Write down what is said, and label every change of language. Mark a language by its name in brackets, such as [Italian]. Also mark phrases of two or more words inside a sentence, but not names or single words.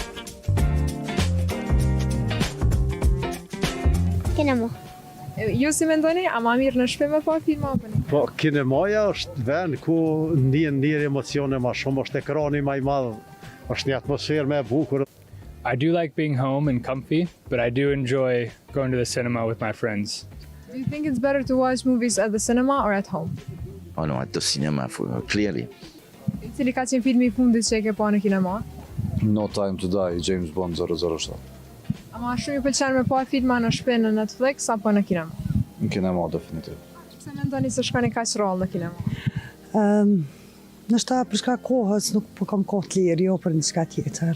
[Albanian] Kinema. Ju si mendoni, a ma mirë në shtëpi me pa filma apo në? Po, kinemaja është vend ku ndjen emocione ma shumë, është ekrani ma i madh, është një atmosferë më e bukur. [English] I do like being home and comfy, but I do enjoy going to the cinema with my friends. Do you think it's better to watch movies at the cinema or at home? Oh no, at the cinema, clearly. [Albanian] Cili ka qenë filmi i fundit që e ke pa në kinema? No Time to Die, James Bond 007. A ma shumë ju pëlqen me pa filma në shtëpi në Netflix apo në kinema? Në kinema, definitiv. Pse mendoni se shkoni kaq rrollë në kinema? Nështë për shka kohës nuk po kam kohë të lirë, jo për një shka tjetër.